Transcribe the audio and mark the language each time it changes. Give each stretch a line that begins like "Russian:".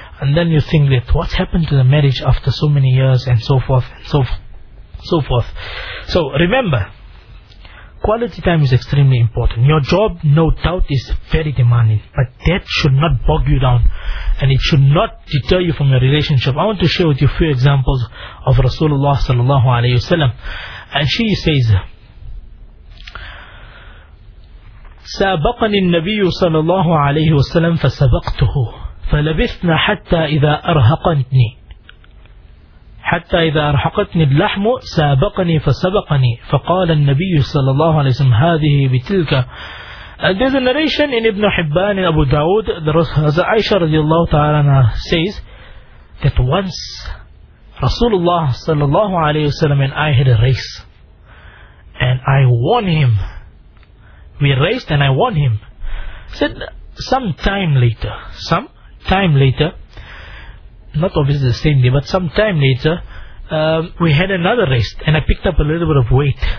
English: And then you think that what's happened to the marriage after so many years and so forth and so forth. So remember, quality time is extremely important. Your job, no doubt, is very demanding. But that should not bog you down. And it should not deter you from your relationship. I want to share with you a few examples of Rasulullah sallallahu alayhi wasallam. And she says,
Arabic: سابقني النبي صلى الله عليه وسلم فسبقته فلبثنا حتى إذا أرهقتني اللحم سابقني فسبقني فقال النبي صلى الله عليه وسلم هذه بتلك.
English: And there's a narration in Ibn Hibban and Abu Dawood that Aisha رضي الله تعالى عنها says that once Rasulullah صلى الله عليه وسلم and I had a race, and I won him. We raced and I won him. Said, some time later, not obviously the same day, but some time later, we had another race and I picked up a little bit of weight.